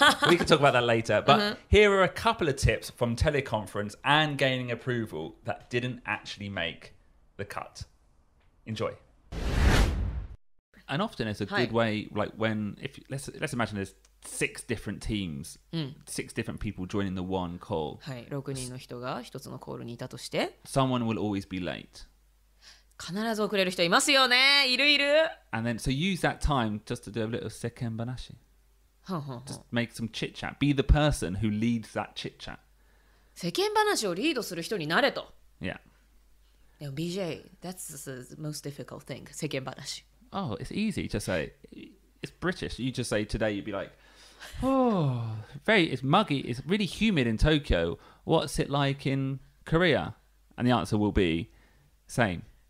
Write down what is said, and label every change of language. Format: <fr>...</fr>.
<en>We can talk about that later, but here are a couple of tips from teleconference and gaining approval that didn't actually make the cut. Enjoy. And often it's a good way, like let's imagine there's 6 different teams, 6 different people joining the one call.</en> <ja>はい、6人の人が一つのコールにいたとして、</ja> <en>someone will always be late.</en> <ja>必ず遅れる人いますよね。いる。</ja> <en>And then so use that time just to do a little</en> <ja>seken banashi.</ja> <en>Just make some chit chat. Be the person who leads that chit chat.</en> <ja>世間話をリードする人になれと。</ja> <en>Yeah. BJ, that's the most difficult thing.</en> <ja>世間話。</ja> <en>Oh, it's easy to say. It's British. You just say today. You'd be like, oh, it's muggy. It's really humid in Tokyo. What's it like in Korea? And the answer will be same.</en>